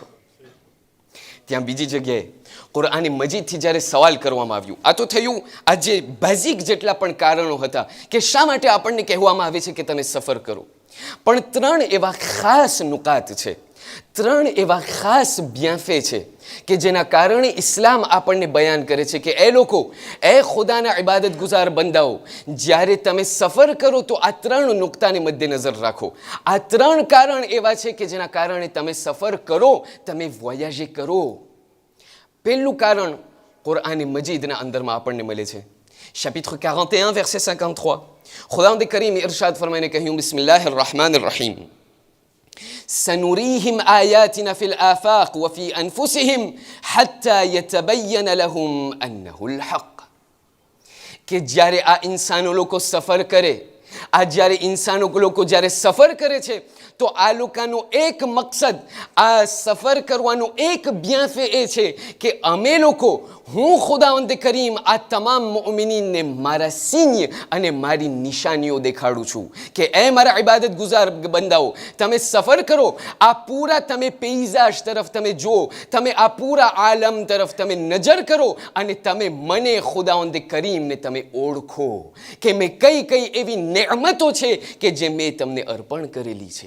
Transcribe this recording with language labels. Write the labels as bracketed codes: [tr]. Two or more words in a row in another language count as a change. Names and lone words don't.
[gu] ત્યાં બીજી જગ્યાએ કુરઆન મજીદથી જ્યારે સવાલ કરવામાં આવ્યું, આ તો થયું આ જે બેઝિક જેટલા પણ કારણો હતા કે શા માટે આપણને કહેવામાં આવે છે કે તમે સફર કરો, પણ 3 એવા ખાસ નુકાત છે, 3 એવા ખાસ બ્યાફે છે કે જેના કારણે ઇસ્લામ આપણને બયાન કરે છે કે એ લોકો, એ ખુદાના ઇબાદત ગુજાર બંદાઓ, જ્યારે તમે સફર કરો તો આ 3 નુક્તાને મદ્દેનજર રાખો. આ 3 કારણ એવા છે કે જેના કારણે તમે સફર કરો, તમે વોયાજે કરો. પહેલું કારણ કુરઆન મજીદના અંદરમાં આપણને મળે છે. [fr] chapitre 41 verset 53, [gu] ખુદાવંદ કરીમ ઇરશાદ ફરમાઈને કહ્યું, [ar] بسم الله الرحمن الرحيم, سنريهم آياتنا في الآفاق وفي أنفسهم حتى يتبين لهم أنه الحق. [gu] કે જ્યારે આ ઇન્સાનો લોકો સફર કરે, આ જ્યારે ઇન્સાનો લોકો જ્યારે સફર કરે છે, તો આ લોકોનો એક મકસદ, આ સફર કરવાનો એક બ્યાફે એ છે કે અમે લોકો, હું ખુદાવંદ કરીમ આ તમામ મુઅમિનીનને મારા સિંહ અને મારી નિશાનીઓ દેખાડું છું કે એ મારા ઇબાદત ગુજાર બંદાઓ, તમે સફર કરો, આ પૂરા તમે પેઇઝાજ તરફ તમે જુઓ, તમે આ પૂરા આલમ તરફ તમે નજર કરો અને તમે મને ખુદાવંદ કરીમને તમે ઓળખો કે મેં કઈ કઈ એવી નેમતો છે કે જે મેં તમને અર્પણ કરેલી છે.